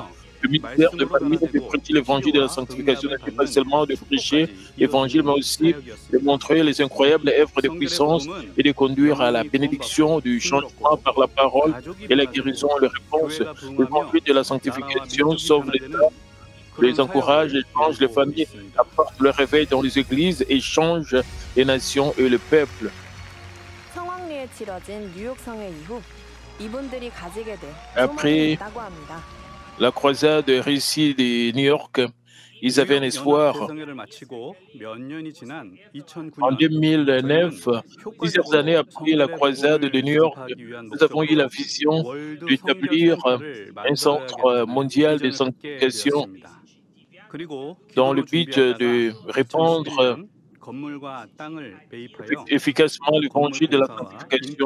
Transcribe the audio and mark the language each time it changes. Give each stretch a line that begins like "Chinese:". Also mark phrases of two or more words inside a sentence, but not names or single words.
French: Le ministère de Manmin de prêcher l'évangile de la sanctification n'était pas seulement de prêcher l'évangile, mais aussi de montrer les incroyables œuvres de puissance et de conduire à la bénédiction du changement par la parole et la guérison et la réponse. L'évangile de la sanctification sauve les âmes, les encourage et change les familles, apporte le réveil dans les églises et change les nations et le peuple.
Korean: 성황리에 치러진 뉴욕 성회 이후 이분들이 가지게 된
French: Après
Korean: 소망이 있다고 합니다.
French: la croisade réussie de New York, ils avaient un espoir. En 2009, plusieurs années après la croisade de New York, nous avons eu la vision d'établir un centre mondial de sanctification dans le but de répandre efficacement l'évangile de la sanctification.